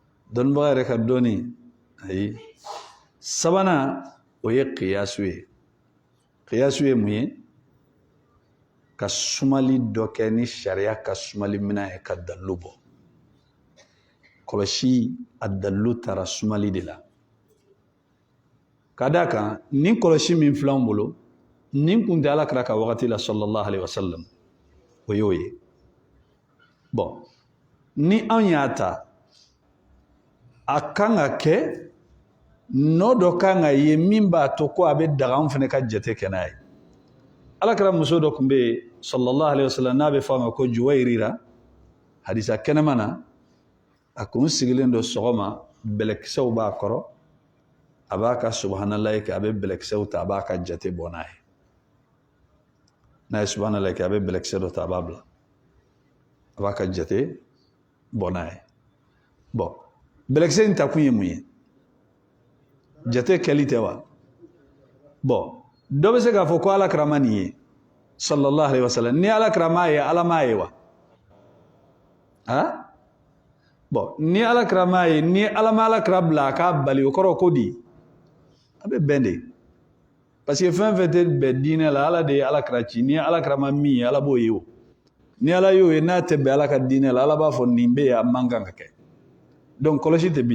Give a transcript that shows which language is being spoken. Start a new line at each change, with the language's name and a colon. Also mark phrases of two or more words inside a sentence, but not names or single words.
Bambara: dɔnnibaga yɛrɛ ka dɔnni ayi sabanan o ye qiyasu ye qiyasu ye mun ye ka sumali dɔ kɛ ni sariya ka sumali minɛn ye ka dalilu bɔ kɔlɔsi a dalilu taara sumali de la ka d'a kan nin kɔlɔsi min filɛ anw bolo nin kun tɛ alakira ka wagati la
Arabic: صلى الله عليه وسلم
Bambara: o y'o ye bon ni anw y'a ta a kan ka kɛ nɔ dɔ kan ka ye min b'a to ko a bɛ daga anw fana ka jate kɛ n'a ye alakira muso dɔ tun bɛ yen
Arabic: صلى الله عليه وسلم
Bambara: n'a bɛ fɔ a ma ko Juwayrira hadisa kɛnɛma na a kun sigilen don sɔgɔma bɛlɛkisɛw b'a kɔrɔ a b'a ka subhanallahi kɛ a bɛ bɛlɛkisɛw ta a b'a ka jate bɔ n'a ye n'a ye subhanallahi kɛ a bɛ bɛlɛkisɛ dɔ ta a b'a bila a b'a ka jate bɔ n'a ye bon bɛlɛkisɛ in ta kun ye mun ye jate kɛli tɛ wa bon dɔ bɛ se k'a fɔ ko alakira ma nin ye
Arabic: صلى الله عليه وسلم
Bambara: ni alakira m'a ye ala m'a ye wa bon ni alakira m'a ye ni ala ma alakira bila a k'a bali o kɔrɔ ko di a bɛ bɛn de
French: parce que
Bambara: fɛn fɛn tɛ bɛn diinɛ la ala de ye alakira ci ni alakira ma min ye ala b'o ye o ni ala y'o ye n'a tɛ bɛn ala ka diinɛ la ala b'a fɔ nin bɛ yen a man kan ka kɛ donc kɔlɔsi tɛ